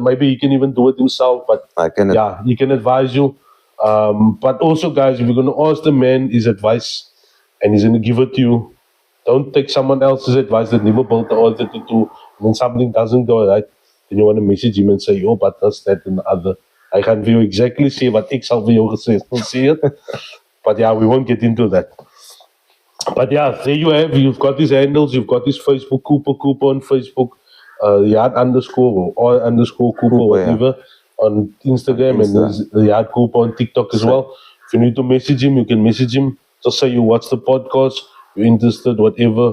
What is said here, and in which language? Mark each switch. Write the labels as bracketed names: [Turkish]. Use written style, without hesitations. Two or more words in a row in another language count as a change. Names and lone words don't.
[English] Maybe he can even do it himself, but he can advise you. But also, guys, if you're going to ask the man his advice and he's going to give it to you, don't take someone else's advice that never built the R32. When something doesn't go right, then you want to message him and say, "Oh, but that's that and the other." I can't [Afrikaans] vir jou [English] exactly say what [Afrikaans] ek sal vir jou gesê het. [English] But yeah, we won't get into that. But yeah, there you have. You've got his handles. You've got his Facebook, Cooper on Facebook, Riyaad_ or _Cooper, whatever, on Instagram, and there's Riyaad Cooper on TikTok as well. If you need to message him, you can message him. Just say you watch the podcast, you're interested, whatever.